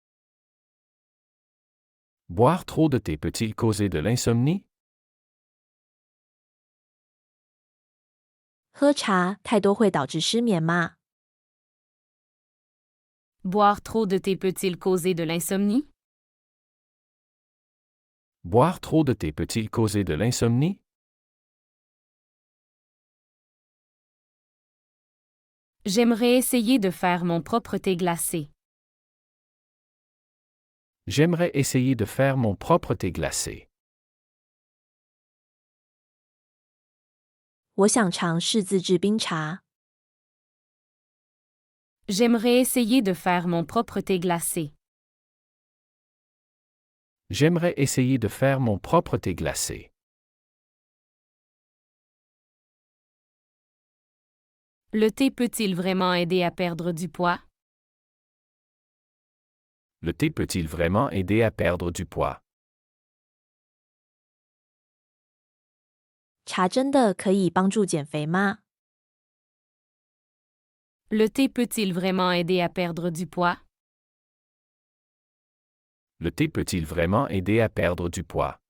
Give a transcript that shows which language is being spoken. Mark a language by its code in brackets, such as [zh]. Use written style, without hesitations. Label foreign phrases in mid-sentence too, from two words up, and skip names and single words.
[fr] Boire trop de thé peut-il causer de l'insomnie? [zh] 喝茶太多会导致失眠吗？ [fr] Boire trop de thé peut-il causer de l'insomnie? Boire trop de thé peut-il causer de l'insomnie? J'aimerais essayer de faire mon propre thé glacé. J'aimerais essayer de faire mon propre thé glacé. [zh] 我想尝试自制冰茶。 [fr] J'aimerais essayer de faire mon propre thé glacé. J'aimerais essayer de faire mon propre thé glacé. Le thé peut-il vraiment aider à perdre du poids? Le thé peut-il vraiment aider à perdre du poids? [zh] 茶真的可以帮助减肥吗？ [fr] Le thé peut-il vraiment aider à perdre du poids? Le thé peut-il vraiment aider à perdre du poids?